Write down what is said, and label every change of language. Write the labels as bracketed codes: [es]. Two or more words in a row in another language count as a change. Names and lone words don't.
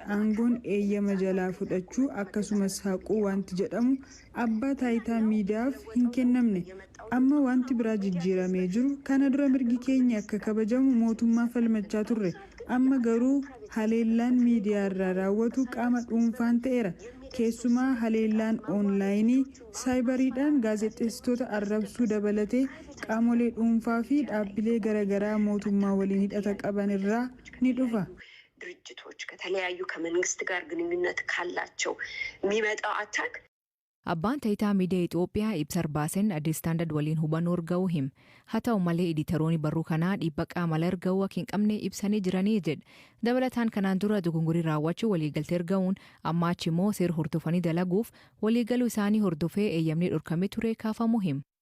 [om] aangoon eeyyama jalaa fudhachuu akkasumas haquu wanti jedhamu abbaa taayitaa miidiyaaf hin kennamne amma wanti biraa jijjiiramee jiru kana dura mirgi keenya akka kabajamu mootummaa falmachaa turre amma garuu haleellaan miidiyaa irraa raawwatu qaama dhuunfaan ta'eera keessumaa haleellaan oonlaayinii saayibariidhaan gaazexeessitoota arrabsuu dabalatee qaamolee dhuunfaa fi dhaabbilee garaagaraa mootummaa waliin hidhata qaban irraa ni dhufa. [am] ድርጅቶች ከተለያዩ ከመንግስት ጋር ግንኙነት ካላቸው የሚመጣው አታክ [om] Abbaan taayitaa miidiyaa Itoophiyaa ibsa baasen addi istaandard waliin hubannoo arga'uu hima. Haa ta'u malee editoroonni barruu kanaa dhiibbaa qaamaa arga'uu akka hin qabne ibsanii jiranii jedha. Dabalataan kanaan dura dogongorii raawwachuu waliigaltee arga'uun amma achi immoo seera hordofanii dalaguuf waliigaluu isaanii hordofee eeyyamni dhorkamee ture kaafamuu hima.